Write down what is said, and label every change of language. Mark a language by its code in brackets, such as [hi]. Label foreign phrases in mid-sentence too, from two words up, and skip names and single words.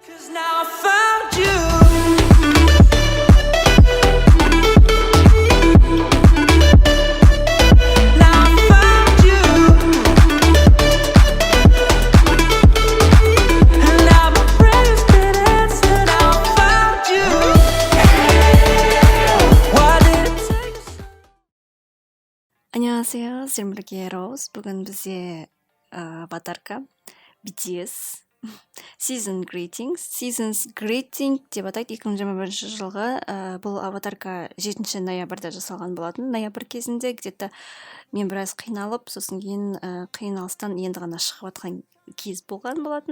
[en] Now I found you. Now I found you. And now my prayers been answered. Now I found you. Why did it take so [ko] 안녕하세요. 셀무르기 로즈. [kk] бүгін бізде аватарка BTS Season Greetings. Seasons Greeting деп атайды. 2021 жылғы бұл аватарка 7 ноябрьда жасалған болатын. Ноябрь кезінде где-то мен біраз қиналып, сосын кейін қиналыстан енді ғана шығып жатқан кез болған болатын.